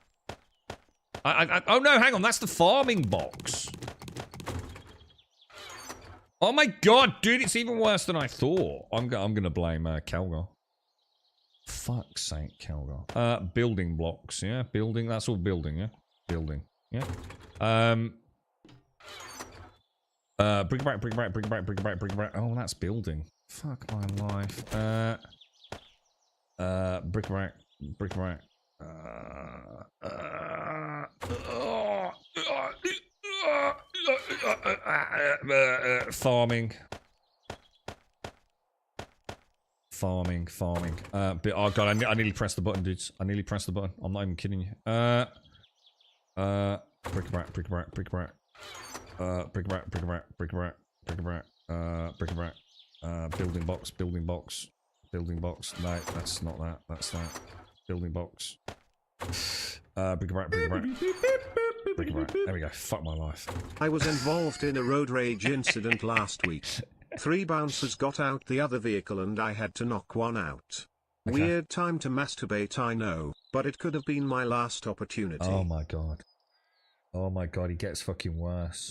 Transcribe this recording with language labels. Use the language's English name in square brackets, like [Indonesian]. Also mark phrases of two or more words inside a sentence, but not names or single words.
[English] Oh no, hang on, that's the farming box. Oh my god, dude, it's even worse than I thought. I'm gonna blame Calgar. Fuck's sake, Calgar. Building blocks, yeah? Building, that's all building, yeah? Building, yeah? Bric-a-brac, bric-a-brac, bric-a-brac, bric-a-brac, bric-a-brac. Oh, that's building. Fuck my life. Bric-a-brac, bric-a-brac. Farming. Farming. Oh god, I nearly pressed the button, dudes. I nearly pressed the button. I'm not even kidding you. Bric-a-brac, bric-a-brac, bric-a-brac. Bric-a-brac, bric-a-brac, bric-a-brac, bric-a-brac, bric-a-brac, building box, building box, building box. No, that's not that. That's that. Building box. Bric-a-brac, bric-a-brac. Bric-a-brac. There we go. Fuck my life. I was involved in a road rage incident last week. 3 bouncers got out the other vehicle and I had to knock one out. Okay. Weird time to masturbate, I know, but it could have been my last opportunity. Oh my god. Oh my god, he gets fucking worse.